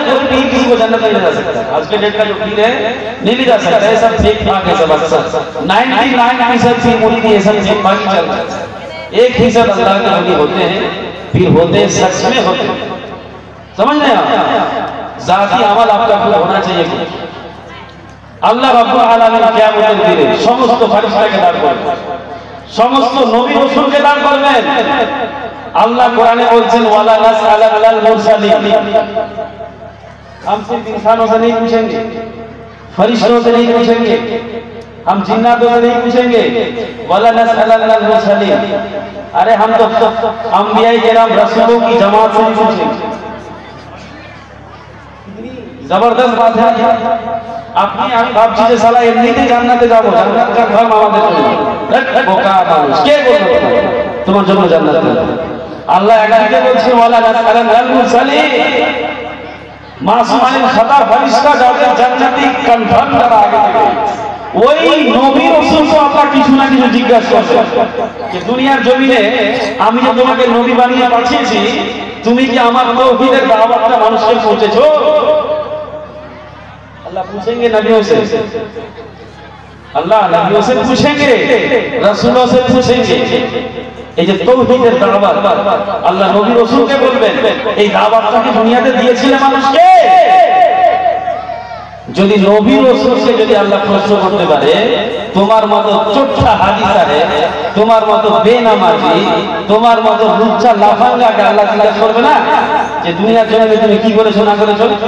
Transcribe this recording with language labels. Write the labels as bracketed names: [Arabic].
[Hindi] कोई पीर किसी को जन्नत नहीं ले जा सकता। आज के डेट का जो पीर है नहीं ले जा सकता, ये सब फेक फाक है, सब अक्सर 99% पीर मुरीद ये सब फेक फाक ही चल रहा है। 1% अल्लाह के वली होते हैं, पीर होते हैं, सच में होते हैं। समझ रहे हैं आप? जाती अमल आपका पूरा होना चाहिए। [Bangla] আল্লাহ রাব্বুল আলামিন কিয়ামতের দিনে সমস্ত ফেরেশতাকে দাঁড় করবেন, সমস্ত নবী রাসূলকে দাঁড় করবেন। আল্লাহ কোরআনে বলছেন [Arabic] ওয়ালা নাসআলাল মুরসালিন, [Hindi] हम सिर्फ इंसानों से नहीं पूछेंगे, फरिश्तों से नहीं पूछेंगे, हम जिन्नातों से नहीं पूछेंगे। [Arabic] वाला नसअलल मुरसलीन, [Hindi] अरे हम तो अंबियाए किराम रसूलों की जमात से नहीं पूछेंगे। जबरदस्त बात है। [Bangla] আপনি আমি ভাবছি যে সালা এমনিতে জান্নাতে যাব, জান্নাত কার ঘর আমাদের জন্য, বোকা মানুষ কে বলবে তোমার জন্য জান্নাত? আল্লাহ একদিকে বলছে [Arabic] ওয়ালা নাসআলাল মুরসালিন, [Bangla] মাসুম আলীর খাতা ফেরেশতা যাদের জান্নাতি কনফার্ম করা আগে থেকে, ওই নবী রাসূলকে আল্লাহ কিছু না কিছু জিজ্ঞাসা করবে যে দুনিয়ার জমিনে আমি যে তোমাকে নবী বানিয়ে পাঠিয়েছি, তুমি কি আমার তাওহীদের দাওয়াতটা মানুষকে পৌঁছেছো? [Hindi] अल्लाह पूछेंगे नबियों से, अल्लाह नबियों से पूछेंगे, रसूलों से पूछेंगे। [Bangla] এই যে তাওহীদের দাওয়াত আল্লাহ নবী রাসূলকে বলবেন, এই দাওয়াতটা কি দুনিয়াতে দিয়েছিলেন মানুষকে? যদি নবী রাসূলকে যদি আল্লাহ প্রশ্ন করতে পারে, তোমার মতো চোট্টা হাদিসারে, তোমার মতো বেনামাজি, তোমার মতো লুচ্চা লাফাঙ্গাকে আল্লাহ জিজ্ঞাসা করবে না যে দুনিয়ার জন্য তুমি কি করেছো না করেছো?